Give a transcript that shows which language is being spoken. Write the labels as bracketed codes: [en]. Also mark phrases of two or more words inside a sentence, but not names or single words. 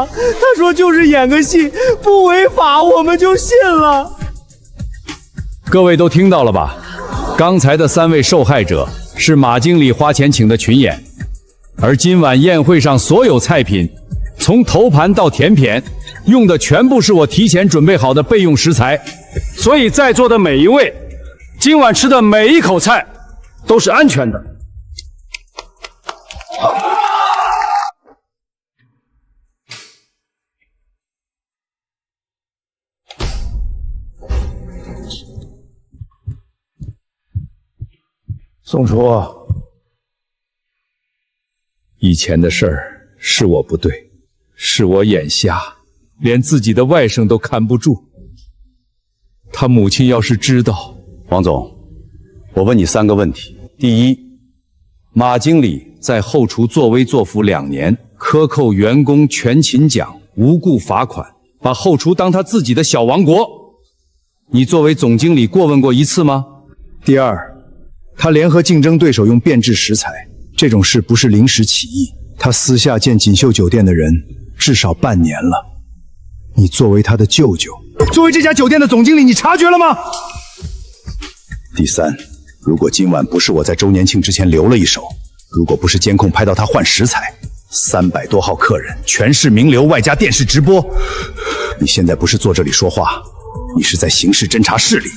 [zh] 他說就是演個戲，不違法，我們就信了。各位都聽到了吧？剛才的3位受害者是馬經理花錢請的群演，而今晚宴會上所有菜品，從頭盤到甜品，用的全部是我提前準備好的備用食材，所以在座的每一位，今晚吃的每一口菜都是安全的。宋楚，以前的事兒是我不对，是我眼瞎，連自己的外甥都看不住。他母親要是知道…… 王總，我問你3個問題。第一，馬經理在後廚作威作福2年，克扣員工全勤獎，無故罰款，把後廚當他自己的小王國，你作為總經理過問過一次嗎？第二，他聯合競爭對手用變質食材，這種事不是臨時起意，他私下見錦繡酒店的人至少半年了。你作為他的舅舅，作為這家酒店的總經理，你察覺了嗎？第三，如果今晚不是我在周年慶之前留了一手，如果不是監控拍到他換食材，300多號客人全是名流，外加電視直播，你現在不是坐這裡說話，你是在刑事偵查室裡。